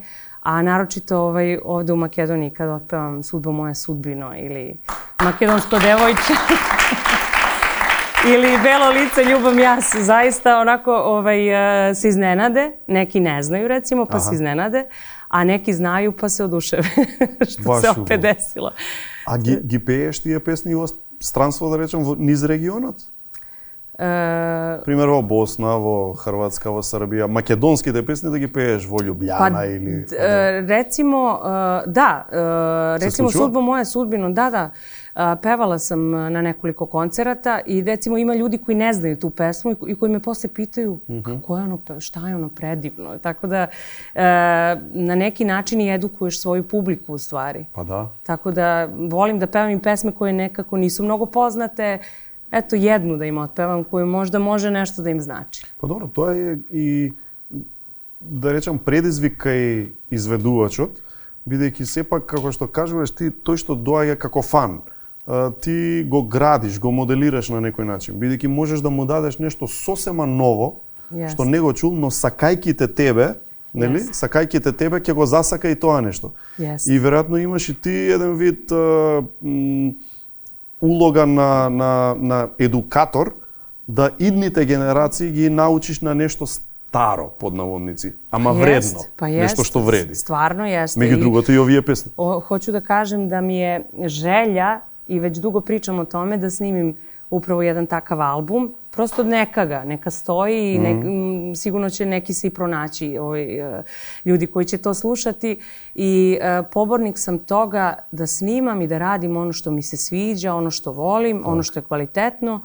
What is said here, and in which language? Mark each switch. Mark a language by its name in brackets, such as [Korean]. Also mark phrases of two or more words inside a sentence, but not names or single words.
[Serbian] A naročito ovde u Makedoniji kada otpevam Sudbo moja sudbino ili Makedonsko devojče ili Belo lice ljubam ja, zaista onako se iznenade. Neki ne znaju recimo pa se iznenade. A neki znaju pa se oduševe, što se opet desilo. [Macedonian] A ги пееш тие песни во странство, да речем, низ регионот? Пример во Босна, во Хрватска, во Србија, македонските песни да ги пееш во Љубљана или... [Serbian] Recimo, recimo Sudbo moja sudbino, da. Pevala sam na nekoliko koncerata i recimo ima ljudi koji ne znaju tu pesmu i koji me posle pitaju kako je ono, šta je ono predivno. Tako da na neki način i edukuješ svoju publiku u stvari. Pa da. Tako da volim da pevam i pesme koje nekako nisu mnogo poznate. Eto, jednu da im otpevam koju možda može nešto da im znači. Pa dobro, [Macedonian] тоа е и, да речам, предизвик кај изведувачот, бидејќи сепак, како што кажуваш, ти тој што доаѓа како фан, ти го градиш, го моделираш на некој начин, бидејќи можеш да му дадеш нешто сосема ново, што не го чул, но сакајките тебе, нели? Сакајките тебе ќе го засака и тоа нешто. И веројатно имаш и ти еден вид улога на едукатор, да идните генерации ги научиш на нешто старо, под наводници, ама вредно, нешто што вреди. [Serbian] Stvarno jeste. [Macedonian] Меѓу другото и овие песни. [Serbian] Hoću da kažem da mi je želja, i već dugo pričam o tome, da snimim upravo jedan takav album. Prosto neka stoji i sigurno će neki se i pronaći ljudi koji će to slušati. I pobornik sam toga da snimam i da radim ono što mi se sviđa, ono što volim, ono što je kvalitetno.